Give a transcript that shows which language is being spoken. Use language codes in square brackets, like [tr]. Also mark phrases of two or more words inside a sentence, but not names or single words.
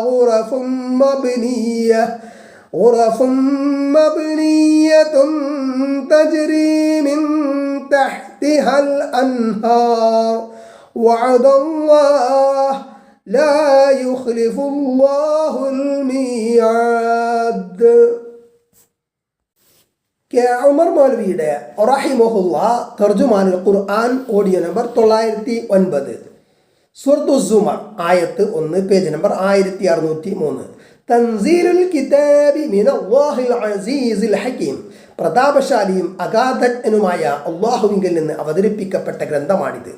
[ar] غرف مبنية تجري من تحتها الأنهار وعد الله لا يخلف الله الميعاد. [ml] കെ ഉമർ മൗലവിയുടെ റഹിമഹുല്ല തർജുമാനുൽ ഖുർആൻ ഓഡിയോ നമ്പർ 909 സൂറത്തു സുമർ ആയത്ത് 1 പേജ് നമ്പർ 1603 [ar] تنزيل الكتاب من الله العزيز الحكيم [ml] പ്രതാപശാലിയും അഗാധജ്ഞനുമായ അള്ളാഹുവിങ്കിൽ നിന്ന് അവതരിപ്പിക്കപ്പെട്ട ഗ്രന്ഥമാണിത്.